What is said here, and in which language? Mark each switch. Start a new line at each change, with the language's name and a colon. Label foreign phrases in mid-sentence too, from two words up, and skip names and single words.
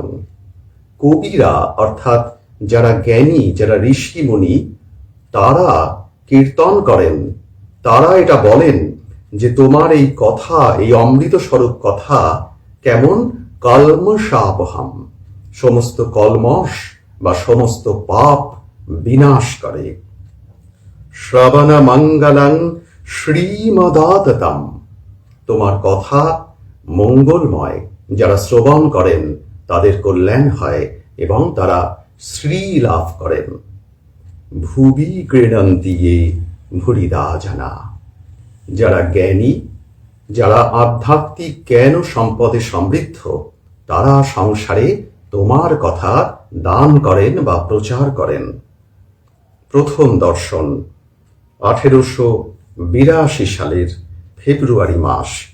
Bangla: কবিরা অর্থাৎ যারা জ্ঞানী, যারা ঋষিমুনি, তারা কীর্তন করেন, তারা এটা বলেন যে তোমার এই কথা, এই অমৃত স্বরূপ কথা কেমন কলমশাপহম, সমস্ত কলমশ বা সমস্ত পাপ বিনাশ করে।
Sanskrit: শ্রবণ মঙ্গলং শ্রীমদাততম।
Bangla: তোমার কথা মঙ্গলময়, যারা শ্রবণ করেন তাদের কল্যাণ হয় এবং তারা শ্রী লাভ করেন।
Sanskrit: ভুবি গৃণন্তি য়ে ভুরিদা জনা।
Bangla: যারা জ্ঞানী, যারা আধ্যাত্মিক জ্ঞান ও সম্পদে সমৃদ্ধ, তারা সংসারে তোমার কথা দান করেন বা প্রচার করেন। প্রথম দর্শন 1882 সালের ফেব্রুয়ারি মাস।